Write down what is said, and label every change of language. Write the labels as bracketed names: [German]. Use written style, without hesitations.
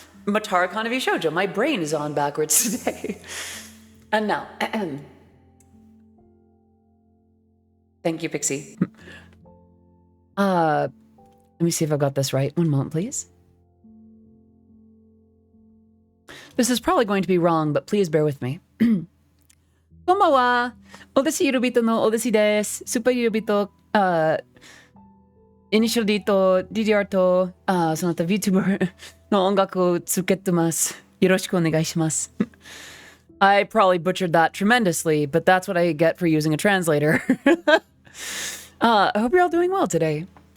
[English] Matara Khan of V-Shoujo. My brain is on backwards today. And now, thank you, Pixie. Let me see if I've got this right. 1 moment, please. This is probably going to be wrong, but please bear with me. [Japanese] こんばんは。 Odyssey Eurobeat の Odyssey です。 Super Eurobeat イニシャル D と DDR とその他 VTuber の音楽を作ってます。よろしくお願いします。 [English] I probably butchered that tremendously, but that's what I get for using a translator. I hope you're all doing well today.